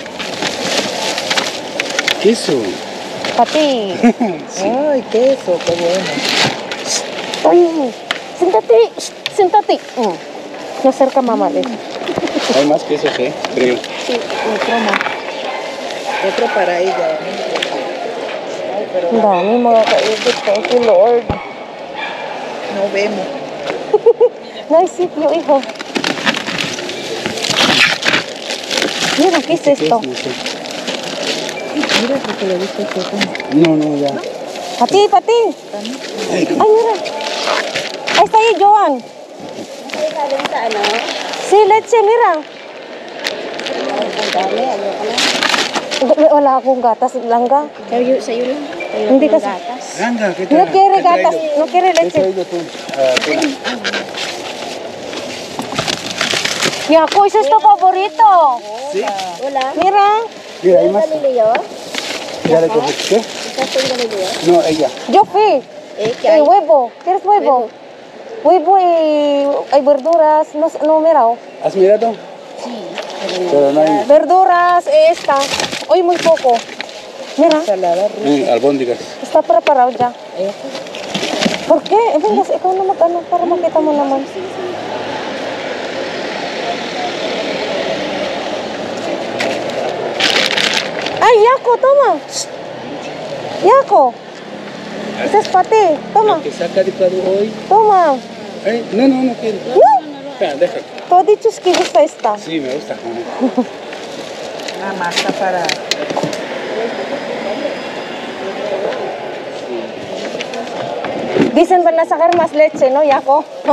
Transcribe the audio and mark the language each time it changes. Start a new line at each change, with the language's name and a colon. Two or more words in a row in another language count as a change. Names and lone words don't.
Spanish: Queso. Para ti. Ay, queso, qué bueno. Ay, siéntate. No acerca mamá. Hay más quesos, creo. Sí, otro más. Otro para ella. Ay, pero
Filipino: Ang dami mga kaibig.
English: Thank you, Lord.
Spanish: no vemos.
Filipino: Naisip niyo,
Spanish: hijo. Mira, ¿qué es esto? No sé. Mira, porque le gusta el queso. No, ya. Pati. Ay, mira. Ahí está ahí, Joan. Sí, leche, mira.
Filipino: Wala akong gatas, langga. Sa'yo lang. Hindi kasi.
Spanish: Anda, ¿qué No tal? quiere ¿Qué he gatas, traído? no quiere ¿Qué he leche. traído tú? Tuna. Jaco, ese es tu favorito. ¿Sí? Mira. Mira, hay más. ¿Ya le cogiste? No, ella. Yo fui. Huevo. ¿Quieres huevo? Huevo y hay verduras. No, mira. ¿Has mirado? Sí. Pero no hay Verduras, esta. Hoy muy poco. Mira, albóndigas. está preparado ya. ¿Por qué? Venga,
Filipino: ikaw na mag-ano para makita mo naman.
Spanish: Ay, Jaco, toma. Jaco. Ese es para ti. Toma, Que saca de plato hoy. toma. No quiero. No, Espera, deja. tú has dicho que gusta esta. Sí, me gusta. Ah, masa para... Dicen van a sacar más leche, ¿no, Yaco?